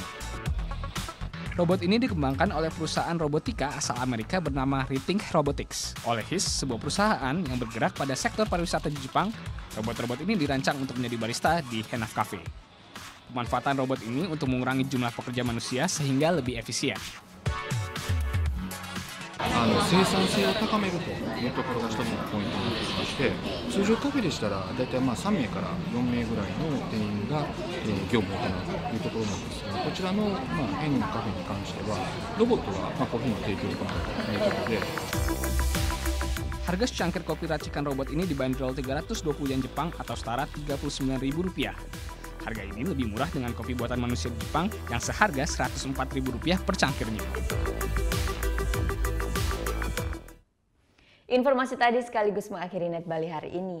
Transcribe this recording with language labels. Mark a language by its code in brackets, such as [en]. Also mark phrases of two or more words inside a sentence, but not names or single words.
[id] Robot ini dikembangkan oleh perusahaan robotika asal Amerika bernama Rethink Robotics. Oleh HIS, sebuah perusahaan yang bergerak pada sektor pariwisata di Jepang, robot-robot ini dirancang untuk menjadi barista di Hennaf Cafe. Pemanfaatan robot ini untuk mengurangi jumlah pekerja manusia sehingga lebih efisien. [ja] 生産性を高めるというところが一つのポイントになってまして、通常カフェでしたらだいたい3名から4名ぐらいの店員が業務を行うというところなんですが、こちらのヘンのカフェに関してはロボットがコーヒーの提供を行うということで。 [id] Harga secangkir kopi racikan robot ini dibanderol 320 yen Jepang atau setara Rp39.000. Harga ini lebih murah dengan kopi buatan manusia di Jepang yang seharga Rp104.000 per cangkirnya. Informasi tadi sekaligus mengakhiri Net Bali hari ini.